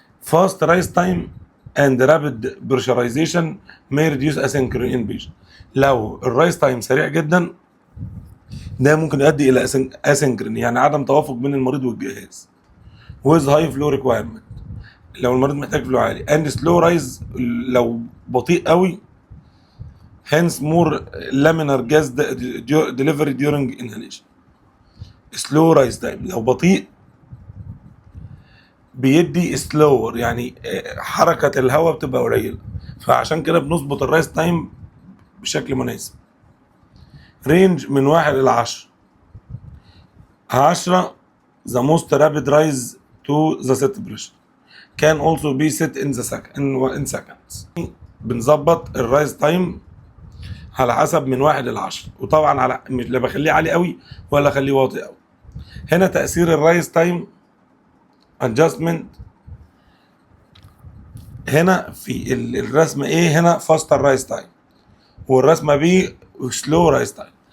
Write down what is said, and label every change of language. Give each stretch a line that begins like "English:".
English: fast rise time and rapid pressurization may reduce asynchrony in patient.
Arabic: لو الرايز تايم سريع جدا ده ممكن يؤدي الى اسynchrony، يعني عدم توافق بين المريض والجهاز.
English: with high flow requirement،
Arabic: لو المريض محتاج فلو عالي.
English: and slow rise
Arabic: لو بطيء قوي.
English: hence more laminar gas delivery during inhalation. slow rise time
Arabic: لو بطيء بيدي
English: slower،
Arabic: يعني حركة الهواء بتبقى قليلة، فعشان كده بنظبط الرايز تايم بشكل مناسب. رينج من 1 إلى 10.
English: 10 the most rapid rise to the set pressure can also be set in the in seconds.
Arabic: بنظبط الرايز تايم على حسب من 1 إلى 10، وطبعا على لا بخليه عالي قوي ولا اخليه واطي قوي. هنا تأثير الرايز تايم adjustment. هنا في الرسمة ايه؟ هنا فاستر رايز تايم، والرسمة بي سلو رايز تايم.